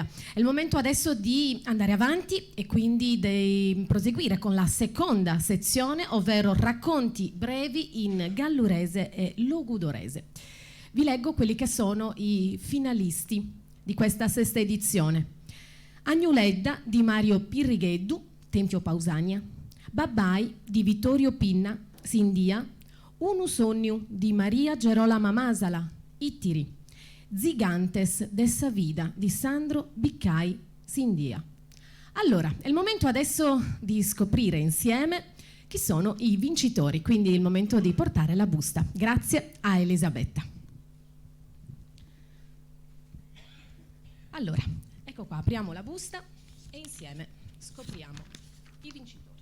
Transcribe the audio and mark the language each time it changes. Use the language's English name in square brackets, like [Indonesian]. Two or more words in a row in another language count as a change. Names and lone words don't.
[Italian] È il momento adesso di andare avanti e quindi di proseguire con la seconda sezione, ovvero racconti brevi in gallurese e logudorese. Vi leggo quelli che sono i finalisti di questa sesta edizione. Agnuledda di Mario Pirrigheddu, Tempio Pausania. Babbai di Vittorio Pinna, Sindia. Unu Sognu di Maria Gerolama Masala, Ittiri. Zigantes dessa Vida di Sandro Biccai, Sindia. Allora, è il momento adesso di scoprire insieme chi sono i vincitori, quindi è il momento di portare la busta. Grazie a Elisabetta. Allora, ecco qua, apriamo la busta e insieme scopriamo i vincitori.